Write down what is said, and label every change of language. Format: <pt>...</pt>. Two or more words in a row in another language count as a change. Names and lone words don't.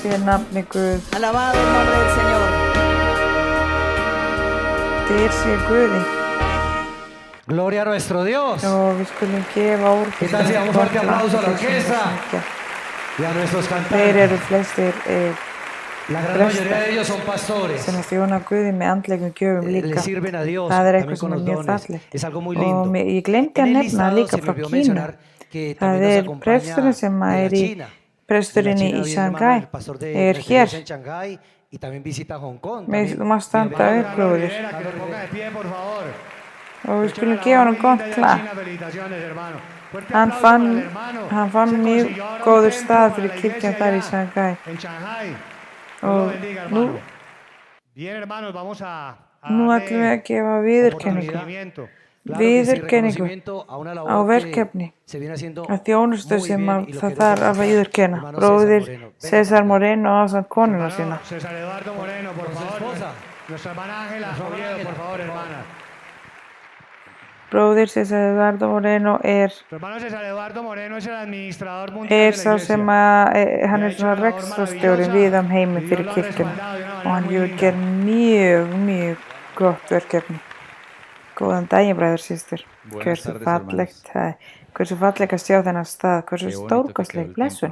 <is>nafni Guð.</is> <es>Alabado el nombre del Señor.</es> <is>Dyr sé Guði.</is> <es>Gloria a nuestro Dios.</es> <is>Og við skulum gefa</is> <es>¿Qué tal si damos un fuerte aplauso a la orquesta y a nuestros</es> <is>Þeir</is> <es>cantantes?</es> <is>eru flestir</is> <es>La gran mayoría de ellos son pastores.</es> <is>sem þjóna Guði með andlegum gjöfum</is> <es>Le</es> <is>líka.</is> <es>sirven a Dios</es> <is>Það er</is> <es>también</es> <is>eitthvað</is> <es>con</es> <is>sem</is> <es>los</es> <is>er mjög</is> <es>dones.</es> <is>fallegt.</is> <es>Es algo muy</es> <is>Og</is> <es>lindo.</es> <is>ég glemdi</is> <es>En</es> <is>að</is> <es>el</es> <is>nefna</is> <es>listado</es> <is>líka</is> <es>se me</es> <is>frá</is> <es>olvidó</es> <is>Kína.</is> <es>mencionar que</es> <is>Það</is> <es>también nos</es> <is>er</is> <es>acompaña</es> <is>presturinn sem</is> <es>de la</es> <is>er í</is> <es>China.</es> <is>presturinn</is> <es>De</es> <is>í</is> <es>la China viene el hermano,</es> <is>Shanghai.</is> <es>el pastor de</es> <is>Er</is> <es>la</es> <is>hér.</is> <es>iglesia en Shanghai y también visita Hong Kong.</es> <is>Við</is> <es>También.</es> <is>má standa</is> <es>Bienvenido.</es> <is>upp, bróðir.</is> <es>Rivera, que se ponga de pie, por favor.</es> <is>Og við</is> <es>Hecho</es> <is>skulum</is> <es>una</es> <is>gefa</is> <es>labor</es> <is>honum</is> <es>muy</es> <is>gott</is> <es>linda allá en</es> <is>klapp.</is> <es>China. Felicitaciones, hermano. Fuerte</es> <is>Hann</is> <es>aplauso para el</es> <is>fann</is> <es>hermano. Se</es> <is>mjög</is> <es>consiguió ahora un</es> <is>góður</is> <es>templo</es> <is>stað</is> <es>para</es> <is>fyrir</is> <es>la</es> <is>kirkjan</is> <es>iglesia</es> <is>þar í</is> <es>allá</es> <is>Shanghai.</is> <es>en Shanghai. Dios</es> <is>Og</is> <es>lo bendiga,</es> <is>nú,</is> <es>hermano. Bien, hermanos, vamos a</es> <is>nú ætlum við</is> <es>darle</es> <is>að gefa viðurkenningu.</is> <es>reconocimiento. Claro que sí,</es> <is>Viðurkenningu</is> <es>reconocimiento a una</es> <is>á</is> <es>labor</es> <is>verkefni,</is> <es>que se viene haciendo</es> <is>að þjónustu</is> <es>muy</es> <is>sem</is> <es>bien</es> <is>að</is> <es>y lo</es> <is>það</is> <es>quiero</es> <is>þarf að</is> <es>presentar.</es> <is>viðurkenna.</is> <es>Hermano</es> <is>Bróðir</is> <es>César Moreno.</es> <is>César Moreno ásamt konuna</is> <es>Hermano</es> <is>sína.</is> <es>César Eduardo Moreno, por Con su favor. esposa. Nuestra hermana Ángela Oviedo, por favor, hermana.</es> <is>Bróðir César Eduardo Moreno</is> <es>Tu hermano César Eduardo Moreno es el administrador mundial de</es> <is>sá</is> <es>la</es> <is>sem</is> <es>iglesia.</es> <is>að hann svona rekstrarstjóri við heimi fyrir kirkjuna og hann hefur gert mjög gott verkefni. Góðan daginn, bræður systur. Hversu fallegt það er. Hversu fallegt að sjá þennan stað. Hversu stórkostleg blessun.</is>